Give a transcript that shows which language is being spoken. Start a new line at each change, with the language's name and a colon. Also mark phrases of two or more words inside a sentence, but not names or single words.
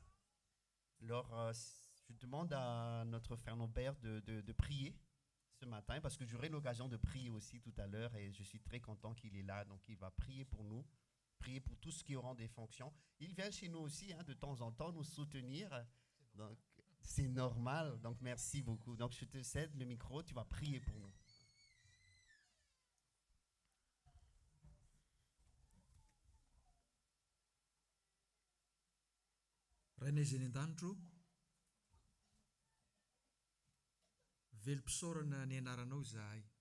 French: Alors, je demande à notre frère Norbert de prier ce matin, parce que j'aurai l'occasion de prier aussi tout à l'heure, et je suis très content qu'il est là. Donc, il va prier pour nous, prier pour tous ceux qui auront des fonctions. Il vient chez nous aussi, de temps en temps, nous soutenir. Donc, c'est normal. Donc, merci beaucoup. Donc, je te cède le micro, tu vas prier pour nous.
Malagasy: Rainay izay ny an-danitro, velom-pisaorana ny anaranao izahay.